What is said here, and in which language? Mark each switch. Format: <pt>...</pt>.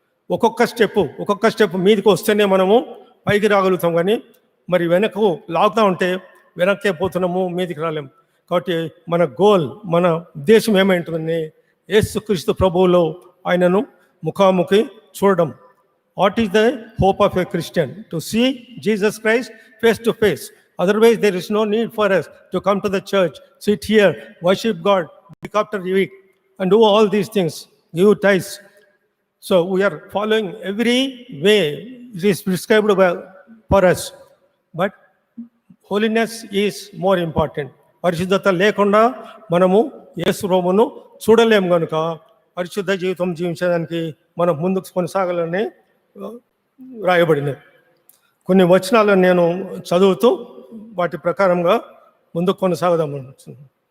<te>ఒక్కొక్క స్టెప్ మీదికి వస్తేనే మనము పైకి రాగలుగుతాం. కానీ మరి వెనక్కు లాగుతూ ఉంటే వెనక్కే పోతున్నాము, మీదికి రాలేము. కాబట్టి మన గోల్, మన ఉద్దేశం ఏమైంటుందని యేసుక్రీస్తు ప్రభువులో ఆయనను ముఖాముఖి చూడడం.</te> <en>What is the hope of a Christian? To see Jesus Christ face to face. Otherwise, there is no need for us to come to the church, sit here, worship God week after week, and do all these things, give tithes. So we are following every way it is prescribed for us. But holiness is more important.</en> <te>పరిశుద్ధత లేకుండా మనము యేసు ప్రభువును చూడలేము. కనుక పరిశుద్ధ జీవితం జీవించడానికి మనం ముందుకు కొనసాగాలని రాయబడినది. కొన్ని వచనాలను నేను చదువుతూ వాటి ప్రకారంగా ముందుకు కొనసాగదామనుకుంటున్నాను.</te>